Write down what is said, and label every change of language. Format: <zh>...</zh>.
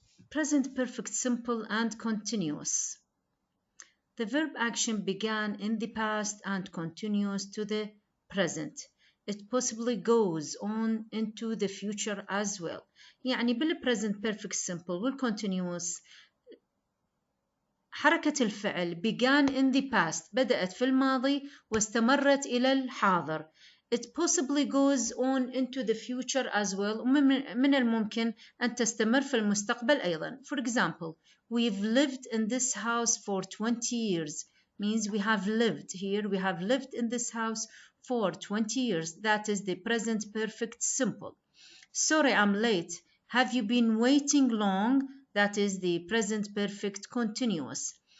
<en>Present perfect, simple and continuous. The verb action began in the past and continues to the present. It possibly goes on into the future as well.</en> <ar>يعني بالpresent perfect simple والcontinuous حركة الفعل</ar> <en>began in the past</en> <ar>بدأت في الماضي واستمرت إلى الحاضر.</ar> <en>It possibly goes on into the future as well.</en> <ar>من الممكن أن تستمر في المستقبل أيضا.</ar> <en>For example, we've lived in this house for 20 years. Means we have lived here. We have lived in this house for 20 years. That is the present perfect simple. Sorry, I'm late. Have you been waiting long? That is the present perfect continuous.</en>